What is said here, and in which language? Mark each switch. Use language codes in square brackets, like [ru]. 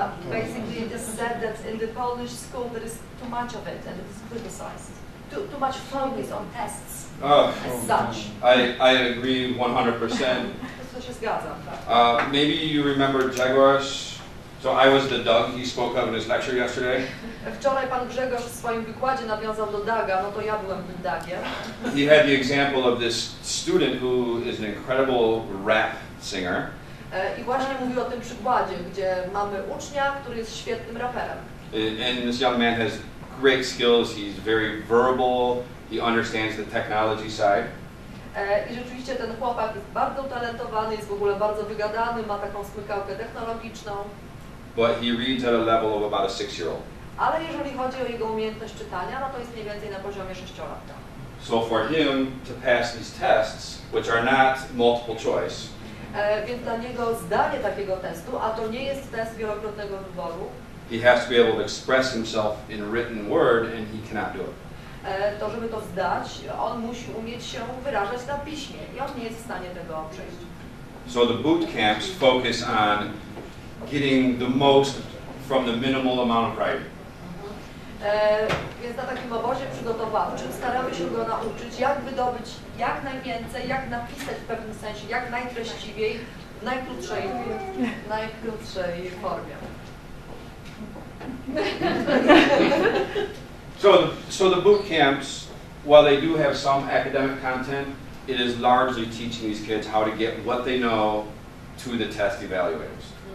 [en] basically it is said that in the Polish school there is too much of it and it is criticized. Too much focus on tests as such. I agree 100%. [pl] To się zgadzam, tak. [en] Maybe you remember Jakość. So I was the Doug he spoke of in his lecture yesterday. [pl] Wczoraj pan Grzegorz w swoim wykładzie nawiązał do Daga, no to ja byłem tym Dagiem. [en] He had the example of this student who is an incredible rap singer. [pl] I właśnie mówił o tym przykładzie, gdzie mamy ucznia, który jest świetnym raperem. [en] And this young man has great skills. He's very verbal. He understands the technology side. [pl] I rzeczywiście ten chłopak jest bardzo utalentowany, jest w ogóle bardzo wygadany, ma taką smykałkę technologiczną. [en] But he reads at a level of about a 6-year-old. [pl] Ale jeżeli chodzi o jego umiejętność czytania, no to jest mniej więcej na poziomie 6-latka. [en] So for him to pass these tests, which are not multiple choice, [pl] więc dla niego zdanie takiego testu, a to nie jest test wielokrotnego wyboru, [en] he has to be able to express himself in written word, and he cannot do it. [pl] To żeby to zdać, on musi umieć się wyrażać na piśmie i on nie jest w stanie tego przejść. [en] So the boot camps focus on getting the most from the minimal amount of writing. [pl] Więc na takim obozie przygotowawczym staramy się go nauczyć, jak wydobyć jak najwięcej, jak napisać w pewnym sensie, jak najtreściwiej, w najkrótszej formie. [en] So the boot camps, while they do have some academic content, it is largely teaching these kids how to get what they know to the test evaluators.